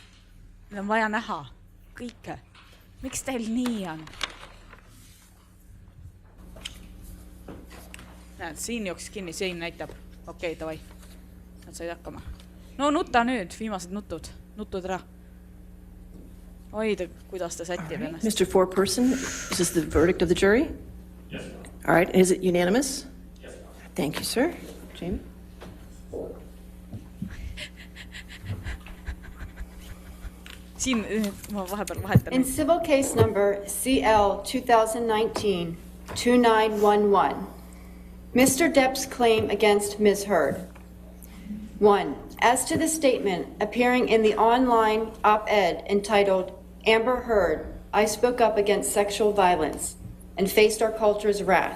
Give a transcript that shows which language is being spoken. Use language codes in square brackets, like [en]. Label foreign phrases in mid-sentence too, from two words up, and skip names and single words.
[et] Meil on vaja näha kõike. Miks teil nii on? Näed, siin jooksis kinni, siin näitab. Okei, davai. Nad said hakkama. No nuta nüüd, viimased nutud ära. Oida, kuidas ta sätib ennast. [en] Mr. Foreperson, is this the verdict of the jury? Yes. All right, is it unanimous? Yes. Thank you, sir. Jamie? [et] Siin ma vahepeal vahetan. [en] In civil case number CL 2019-2911, Mr. Depp's claim against Ms. Heard. 1. As to the statement appearing in the online op-ed entitled, Amber Heard, I spoke up against sexual violence and faced our culture's wrath.